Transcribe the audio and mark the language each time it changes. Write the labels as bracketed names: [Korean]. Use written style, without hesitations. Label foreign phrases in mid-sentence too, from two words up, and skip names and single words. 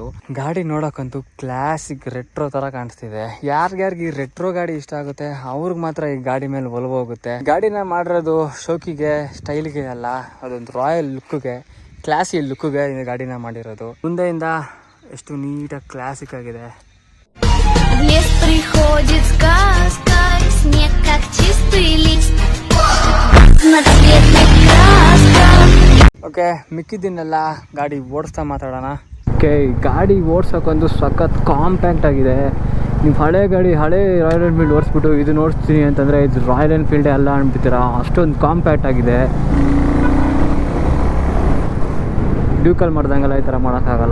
[Kannada] ಗಾಡಿ ನೋಡೋಕ್ಕಂತೂ [English] classic retro [Kannada] ಥರ ಕಾಣಿಸ್ತಿದೆ. ಯಾರ್ಯಾರಿಗೆ ರೆಟ್ರೋ ಗಾಡಿ ಇಷ್ಟ ಆಗುತ್ತೆ ಅವ್ರಿಗೆ ಮಾತ್ರ ಈ ಗಾಡಿ ಮೇಲೆ ಒಲವು ಹೋಗುತ್ತೆ. ಗಾಡಿನ ಮಾಡಿರೋದು ಶೋಕಿಗೆ, ಸ್ಟೈಲ್ಗೆ ಅಲ್ಲ, ಅದೊಂದು ರಾಯಲ್ ಲುಕ್ಗೆ, ಕ್ಲಾಸಿ ಲುಕ್ಗೆ ಈ ಗಾಡಿನ ಮಾಡಿರೋದು. ಮುಂದೆಯಿಂದ ಎಷ್ಟು ನೀಟಾಗಿ ಕ್ಲಾಸಿಕ್ ಆಗಿದೆ. [Russian] В лес приходит сказка, снег как чистый лист, разноцветная краска. [Kannada] ಓಕೆ, ಮಿಕ್ಕಿದ್ದನ್ನೆಲ್ಲ ಗಾಡಿ ಓಡಿಸ್ತಾ ಮಾತಾಡೋಣ. ಓಕೆ, ಗಾಡಿ ಓಡ್ಸೋಕ್ಕೊಂದು ಸಖತ್ ಕಾಂಪ್ಯಾಕ್ಟ್ ಆಗಿದೆ. ನೀವು ಹಳೆ ರಾಯಲ್ ಎನ್ಫೀಲ್ಡ್ ಓಡಿಸ್ಬಿಟ್ಟು ಇದು ಓಡಿಸ್ತೀನಿ ಅಂತಂದರೆ ಇದು ರಾಯಲ್ ಎನ್ಫೀಲ್ಡೇ ಅಲ್ಲ ಅಂದ್ಬಿಡ್ತೀರಾ, ಅಷ್ಟೊಂದು ಕಾಂಪ್ಯಾಕ್ಟ್ ಆಗಿದೆ. ಡ್ಯೂಕಲ್ ಮಾಡ್ದಂಗೆಲ್ಲ ಈ ಥರ ಮಾಡೋಕ್ಕಾಗಲ್ಲ.